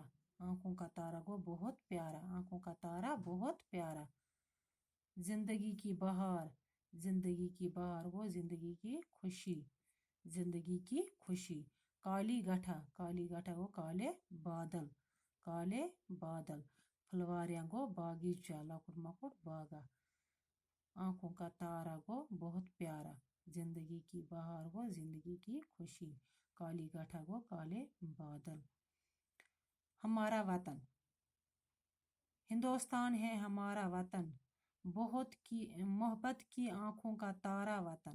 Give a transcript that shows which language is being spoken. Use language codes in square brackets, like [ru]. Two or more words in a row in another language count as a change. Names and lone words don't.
[hi] आँखों का तारा गो बहुत प्यारा। आँखों का तारा बहुत प्यारा। जिंदगी की बहार। जिंदगी की बहार गो जिंदगी की खुशी। जिंदगी की खुशी। काली गठा। काली गठा गो काले बादल। काले बादल। फलवारियाँ गो बागीचा लकुट मकुट बागा। आँखों का तारा गो बहुत प्यारा। जिंदगी की बहार गो जिंदगी की खुशी। काली गठा गो काले बादल। हमारा वतन। हिंदुस्तान है हमारा वतन, बहुत की मोहब्बत की आंखों का तारा वतन।